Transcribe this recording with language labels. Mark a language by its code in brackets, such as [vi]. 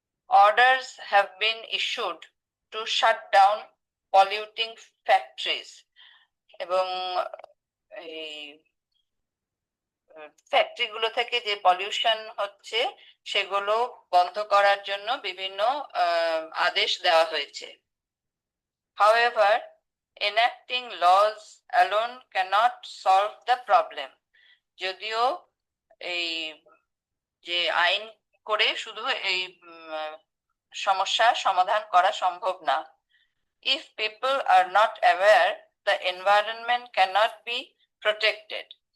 [en] Orders have been issued to shut down polluting factories. [bn] এবং এই factory গুলো থেকে যে পলিউশন হচ্ছে সেগুলো বন্ধ করার জন্য বিভিন্ন আদেশ দেওয়া হয়েছে. [en] However, enacting laws alone cannot solve the problem. [bn] যদিও এই যে আইন করে শুধু এই সমস্যা সমাধান করা সম্ভব না. [en] If people are not aware, the environment cannot be protected.